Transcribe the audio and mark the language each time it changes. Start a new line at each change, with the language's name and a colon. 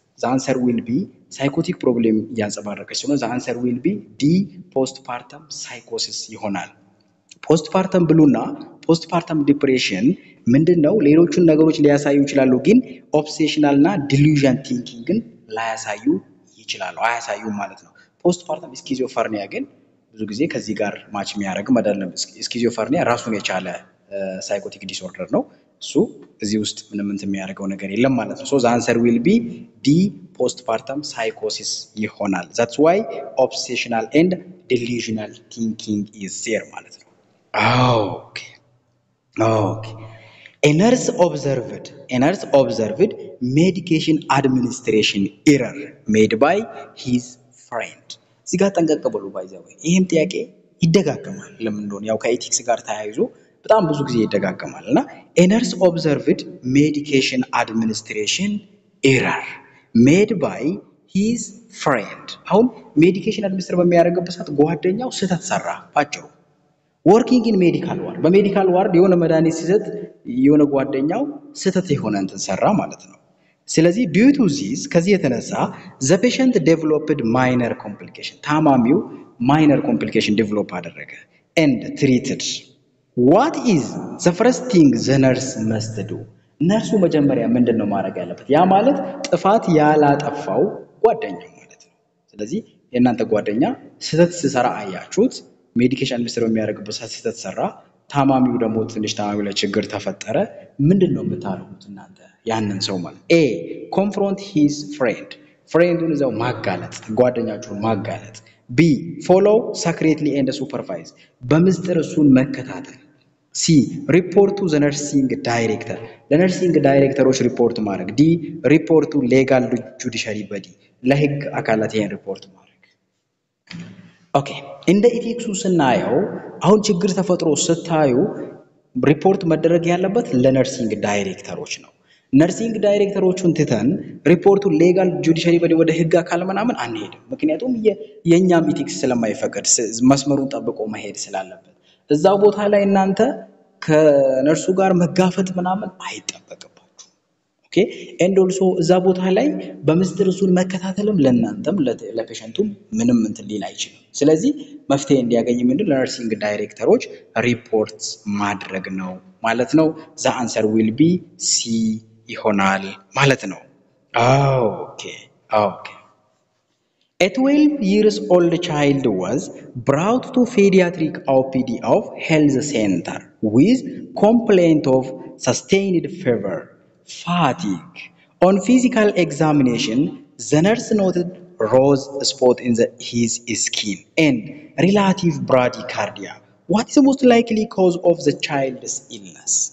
English: The answer will be psychotic problem
Amharic: ያንጸባረቀች ሲሆን
English: the answer will be D. postpartum psychosis
Amharic: ይሆናል። ፖስትፓርተም ብሉና ፖስትፓርተም ዲፕሬሽን ምንድነው? ሌሎቹን ነገሮች ሊያሳዩ ይችላሉ፣ ግን ኦብሴሽናልና ዲሉዥን ቲንኪንግን ላያሳዩ ይችላሉ፣ አያሳዩም ማለት ነው። ፖስትፓርተም ስኪዞፍሬኒያ ግን ብዙ ጊዜ ከዚህ ጋር ማች የሚያደርግ አይደለም። ስኪዞፍሬኒያ ራሱን የቻለ ሳይኮቲክ ዲስኦርደር ነው። እሱ እዚህ ውስጥ ምንም እንትን የሚያደርገው ነገር የለም ማለት ነው። ሶ
English: the answer will be D. postpartum psychosis
Amharic: ይሆናል።
English: that's why obsessional and delusional thinking is there
Amharic: ማለት ነው።
English: Okay. A nurse observed medication administration error made by his friend.
Amharic: እዚህ ጋር ጠንቀቅ በሉ ባይዘው። ይሄም ጥያቄ ይደጋገማል። ለምን እንደሆነ ያው ከኤቲክስ ጋር ተያይዞ በጣም ብዙ ጊዜ ይደጋገማልና
English: a nurse observed medication administration error made by his friend.
Amharic: አሁን ሜዲኬሽን አድሚኒስትር በሚያደርግበት ሰዓት ጓደኛው ስህተት ሰራ ባጭሩ።
English: working in medical ward
Amharic: በሜዲካል ዋርድ የሆነ መድኃኒት ሲሰጥ የሆነ ጓደኛው ስህተት የሆነ እንትን ሰራ ማለት ነው። ስለዚህ
English: due to this
Amharic: ከዚህ የተነሳ
English: the patient developed minor complication
Amharic: ታማሚው
English: minor complication
Amharic: develop አደረገ
English: and treated. What is the first thing the nurse must do?
Amharic: ነርሱ መጀመሪያ ምንድነው ማድረግ ያለበት? ያ ማለት ጥፋት ያላጠፋው ጓደኛው ማለት ነው። ስለዚህ የእናንተ ጓደኛ ስህተት ሲሰራ አያችሁት፣ ሜዲኬሽን አድሚኒስትር በሚያደርግበት ሰዓት ስህተት ሰራ፣ ታማሚው ደግሞ ትንሽ ታማሚው ላይ ችግር ተፈጠረ። ምንድነው የምታደርጉት እናንተ ያንን ሰው ማለት? A.
English: confront his friend
Amharic: ፍሬንዱን እዛው ማጋለጥ፣ ጓደኛችሁን ማጋለጥ። B.
English: follow secretly and supervise
Amharic: በምስጢር እሱን መከታተል።
English: C. report to the nursing director
Amharic: ለነርሲንግ ዳይሬክተሮች ሪፖርት ማድረግ።
English: D. report to legal judiciary body
Amharic: ለህግ አካላት ይሄን ሪፖርት ማድረግ። ኦኬ እንደ ኢቲክሱ ስናየው አሁን ችግር ተፈጥሮ ስታዩ ሪፖርት መደረግ ያለበት ለነርሲንግ ዳይሬክተሮች ነው። ነርሲንግ ዳይሬክተሮቹን ትተን ሪፖርቱን ሌጋል ጁዲሻሪ ወደ ህግ አካል ምናምን አንሄድም። ምክንያቱም የኛም ኢቲክስ ስለማይፈቀድ መስመሩን ጠብቆ መሄድ ስላለበት እዛው ቦታ ላይ እናንተ ከነርሱ ጋር መጋፈጥ ምናምን አይጠበቅባችሁ። ኦኬ ኤንድ ኦልሶ እዛ ቦታ ላይ በምስጢር እሱን መከታተልም ለእናንተም ለፔሸንቱም ምንም እንትን ሊል አይችልም። ስለዚህ መፍትሄ እንዲያገኝ ምንድነው ለነርሲንግ ዳይሬክተሮች ሪፖርት ማድረግ ነው ማለት ነው።
English: the answer will be C
Amharic: ይሆናል ማለት ነው። ኦኬ
English: A 12 years old child was brought to pediatric OPD of health center with complaint of sustained fever, fatigue. On physical examination, the nurse noted rose spot in his skin and relative bradycardia. What is the most likely cause of the child's illness?